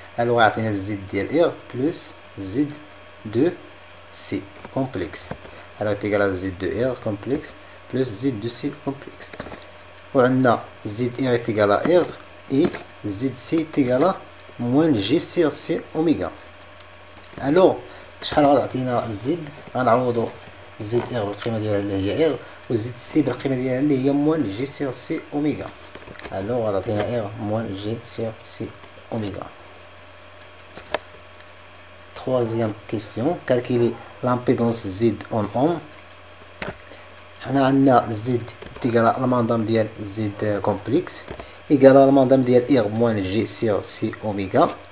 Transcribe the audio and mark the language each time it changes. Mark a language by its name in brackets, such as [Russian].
[French] alors [Arabic] غيعطينا [French] Z [Arabic] ديال [French] R plus Z de C complexe. alors est égal à Z de R complexe plus Z de C complexe. وعندنا ZR est égal à R et ZC est égal à moins G sur C oméga. alors [Arabic] شحال غتعطينا Z غنعوضو ZR بالقيمة ديالها اللي هي R و ZC بالقيمة ديالها اللي هي [French] moins G sur C oméga. alors [Arabic] غتعطينا [French] R moins G sur C oméga. troisième question, calculer l'impédance Z en ohm. [Arabic] حنا عندنا [French] Z égal à [Arabic] المنظم ديال [French] Z complexe égal à المنظم ديال R moins G sur C oméga.